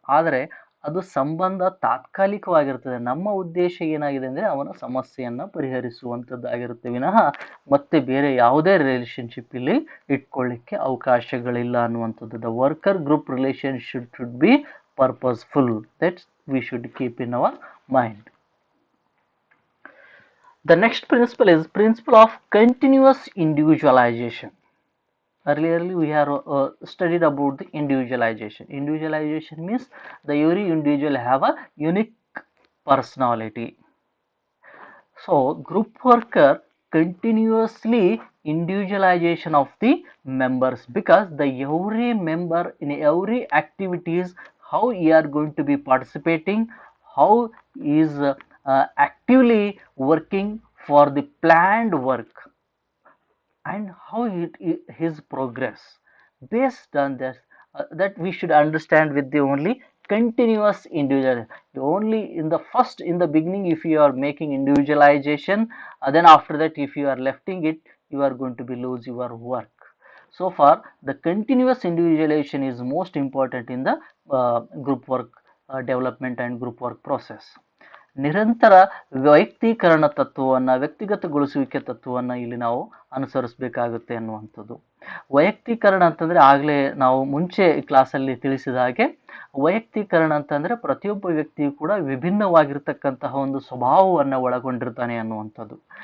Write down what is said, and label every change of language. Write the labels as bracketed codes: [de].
[kn] ಆದರೆ ಅದು ಸಂಬಂಧ ತಾತ್ಕಾಲಿಕವಾಗಿರ್ತದೆ. ನಮ್ಮ ಉದ್ದೇಶ ಏನಾಗಿದೆ ಅಂದರೆ ಅವನ ಸಮಸ್ಯೆಯನ್ನು ಪರಿಹರಿಸುವಂಥದ್ದಾಗಿರುತ್ತೆ ವಿನಃ ಮತ್ತೆ ಬೇರೆ ಯಾವುದೇ ರಿಲೇಷನ್ಶಿಪ್ ಇಲ್ಲಿ ಇಟ್ಕೊಳ್ಳಿಕ್ಕೆ ಅವಕಾಶಗಳಿಲ್ಲ ಅನ್ನುವಂಥದ್ದು. [en] The worker group relationship should be purposeful. That we should keep in our mind. The next principle is principle of continuous individualization. Earlier we have studied about the individualization. Individualization means every individual have a unique personality. So group worker continuously individualization of the members, because every member in every activities, how he are going to be participating, how he is actively working for the planned work, and how his progress. Based on this, that we should understand with the only continuous individual. Only in the beginning, if you are making individualization, then after that, if you are lefting it, you are going to be lose your work. So far, the continuous individualization is most important in the group work development and group work process. [kn] ನಿರಂತರ ವೈಯಕ್ತೀಕರಣ ತತ್ವವನ್ನು, ವ್ಯಕ್ತಿಗತಗೊಳಿಸುವಿಕೆ ತತ್ವವನ್ನು ಇಲ್ಲಿ ನಾವು ಅನುಸರಿಸಬೇಕಾಗುತ್ತೆ ಅನ್ನುವಂಥದ್ದು. ವೈಯಕ್ತೀಕರಣ ಅಂತಂದರೆ ಆಗಲೇ ನಾವು ಮುಂಚೆ ಕ್ಲಾಸಲ್ಲಿ ತಿಳಿಸಿದ ಹಾಗೆ, ವೈಯಕ್ತೀಕರಣ ಅಂತಂದರೆ ಪ್ರತಿಯೊಬ್ಬ ವ್ಯಕ್ತಿಯು ಕೂಡ ವಿಭಿನ್ನವಾಗಿರ್ತಕ್ಕಂತಹ ಒಂದು ಸ್ವಭಾವವನ್ನು ಒಳಗೊಂಡಿರ್ತಾನೆ ಅನ್ನುವಂಥದ್ದು.